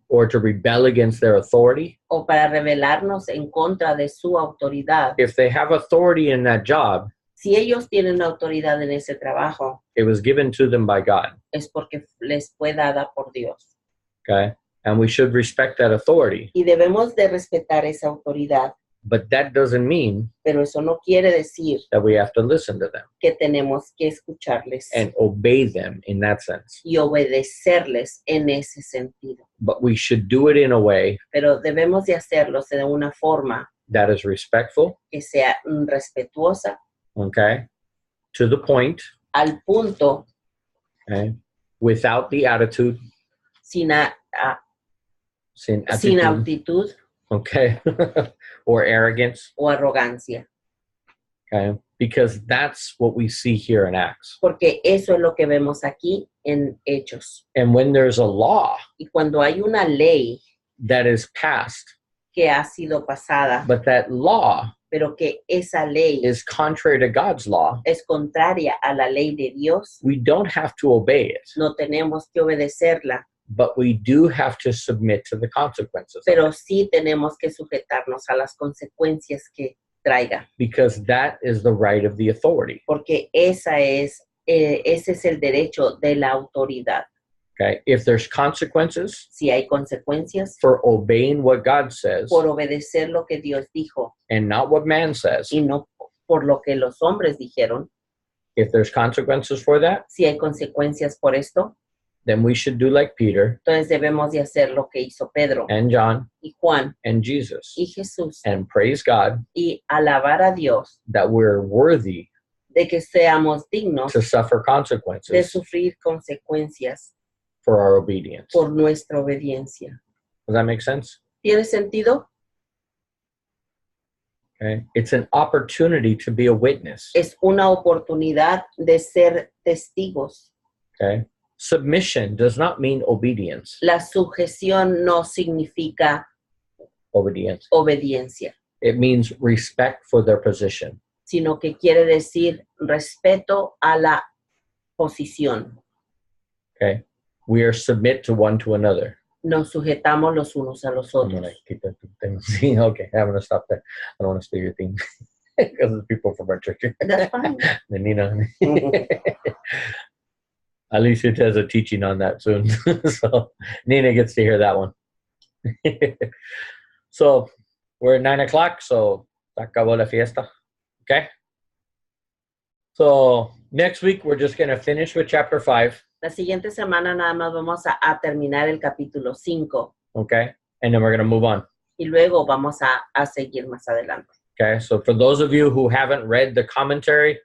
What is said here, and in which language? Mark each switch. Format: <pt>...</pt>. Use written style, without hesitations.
<en>Or to rebel against their authority.</en> <es>o para rebelarnos en contra de su autoridad.</es> <en>If they have authority in that job,</en> <es>Si ellos tienen autoridad en ese trabajo,</es> <en>it was given to them by God.</en> <es>es porque les fue dada por Dios.</es> <en>Okay. And we should respect that authority.</en> <es>Y debemos de respetar esa autoridad,</es> <en>But that doesn't mean</en> <es>pero eso no quiere decir</es> <en>that we have to listen to them</en> <es>que tenemos que escucharles</es> <en>and obey them in that sense.</en> <es>y obedecerles en ese sentido.</es> <en>But we should do it in a way</en> <es>Pero debemos de hacerlos de una forma</es> <en>that is respectful,</en> <es>que sea respetuosa,</es> <en>okay, to the point,</en> <es>al punto,</es> <en>okay, without the attitude,</en> <es>sin sin actitud</es> <en>okay, or arrogance,</en> <es>o arrogancia.</es> <en>okay, because that's what we see here in Acts.</en> <es>Porque eso es lo que vemos aquí en Hechos.</es> <en>And when there's a law</en> <es>Y cuando hay una ley</es> <en>that is passed,</en> <es>que ha sido pasada,</es> <en>but that law</en> <es>pero que esa ley</es> <en>is contrary to God's law,</en> <es>es contraria a la ley de Dios,</es> <en>we don't have to obey it,</en> <es>no tenemos que obedecerla,</es> <en>but we do have to submit to the consequences,</en> <es>pero sí tenemos que sujetarnos a las consecuencias que traiga,</es> <en>because that is the right of the authority.</en> <es>porque ese es el derecho de la autoridad.</es> <en>Okay, if there's consequences</en> <es>Si hay consecuencias</es> <en>for obeying what God says</en> <es>por obedecer lo que Dios dijo</es> <en>and not what man says,</en> <es>y no por lo que los hombres dijeron,</es> <en>if there's consequences for that,</en> <es>si hay consecuencias por esto,</es> <en>then we should do like Peter</en> <es>entonces debemos de hacer lo que hizo Pedro</es> <en>and John</en> <es>y Juan</es> <en>and Jesus</en> <es>y Jesús</es> <en>and praise God</en> <es>y alabar a Dios</es> <en>that we're worthy</en> <es>de que seamos dignos</es> <en>to suffer</en> <es>de</es> <en>consequences</en> <es>sufrir consecuencias</es> <en>for our obedience.</en> <es>por nuestra obediencia.</es> <en>Does that make sense?</en> <es>¿Tiene sentido?</es> <en>Okay. It's an opportunity to be a witness.</en> <es>Es una oportunidad de ser testigos.</es> <en>Okay. Submission does not mean obedience.</en> <es>La sujeción no significa</es> <en>Obedience.</en> <es>obediencia,</es> <en>It means respect for their position.</en> <es>sino que quiere decir respeto a la posición.</es> <en>Okay. We are submit to one to another.</en> <es>Nos sujetamos los unos a los</es> <en>I'm</en> <es>otros.</es> <en>gonna keep that thing. See, okay, I'm gonna stop there. I don't want to steal your thing because the people from our church. That's fine. The Nina. Alicia has a teaching on that soon, so Nina gets to hear that one. So we're at 9:00, so</en> <es>se acabó la fiesta.</es> <en>Okay. So next week we're just gonna finish with chapter 5.</en> <es>La siguiente semana nada más vamos a terminar el capítulo 5</es> <en>Okay, and then we're gonna move on.</en> <es>y luego vamos a seguir más adelante.</es> <en>Okay, so for those of you who haven't read the commentary</en>